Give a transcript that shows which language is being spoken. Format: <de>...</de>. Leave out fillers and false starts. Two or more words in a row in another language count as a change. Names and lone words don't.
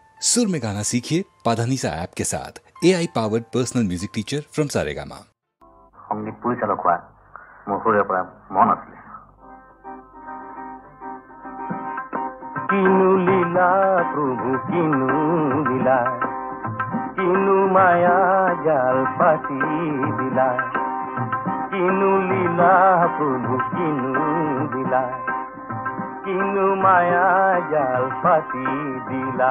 <hi>सुर में गाना सीखिए पाधानीसा ऐप के साथ।</hi> <en>AI powered personal music teacher from Saregama.</en> <as>সংগীত পৰিচালক হোৱা মোৰ সৰুৰে পৰা মন আছিলে। কিনু লীলা প্ৰভু কিনু লীলা, কিনু মায়া জাল পাতি দিলা, কিনু লীলা প্ৰভু কিনু দিলা, কিনু মায়া জাল পাতি দিলা।</as>